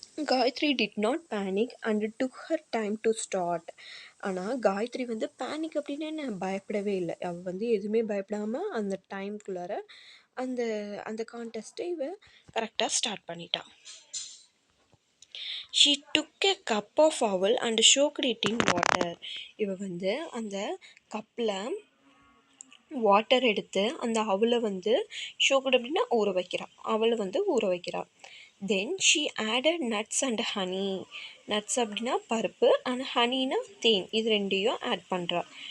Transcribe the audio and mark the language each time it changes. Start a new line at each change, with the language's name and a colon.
English: Gayathri did not panic and took her time to start.
Tamil: ஆனால் காயத்ரி வந்து panic அப்படின்னு என்ன, பயப்படவே இல்லை. அவள் வந்து எதுவுமே பயப்படாமல் அந்த டைம்குள்ளார அந்த அந்த கான்டெஸ்ட்டை இவ கரெக்டாக ஸ்டார்ட் பண்ணிட்டான்.
English: She took a cup of oil and soaked it in water.
Tamil: இவ வந்து அந்த கப்பில் வாட்டர் எடுத்து அந்த அவலை வந்து ஷோக்கட் அப்படின்னா ஊற வைக்கிறா, அவளை வந்து ஊற வைக்கிறா.
English: Then she added nuts and honey.
Tamil: Nuts அப்படின்னா பருப்பு, அண்ட் ஹனினா தேன், இது ரெண்டையும் ஆட் பண்ணுறா.